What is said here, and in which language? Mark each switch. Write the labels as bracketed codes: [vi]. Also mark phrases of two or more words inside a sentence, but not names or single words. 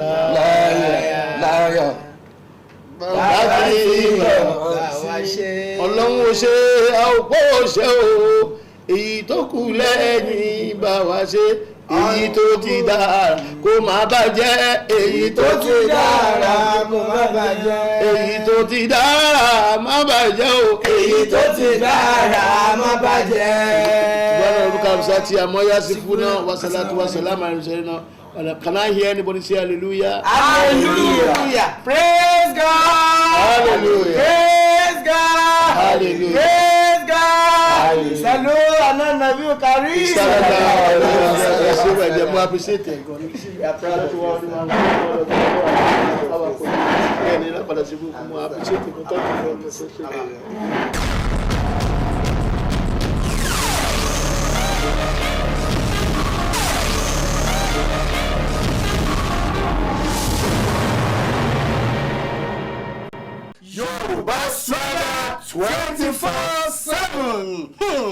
[yo] láyà bàbá tí bá wa ṣe ọlọ́run ò ṣe àwòpọ̀ ṣe o èyí tó kù lẹ́yìn bá wa ṣe èyí tó ti dára kó má bàjẹ́ èyí tó ti dára kó má bàjẹ́ èyí tó ti dára má bàjẹ́ o èyí tó ti dára má bàjẹ́. [ar] سبحان ربك رب العزة عما يصفون والصلاة والسلام على المرسلين. [en] Can I hear anybody say hallelujah? Hallelujah! Praise God! Hallelujah! Praise God! Hallelujah! Praise God! [ar] صلاة على النبي الكريم! [en] Mo appreciate it. We are proud of you. Mo appreciate it. Yorùbá Swaga 24/7.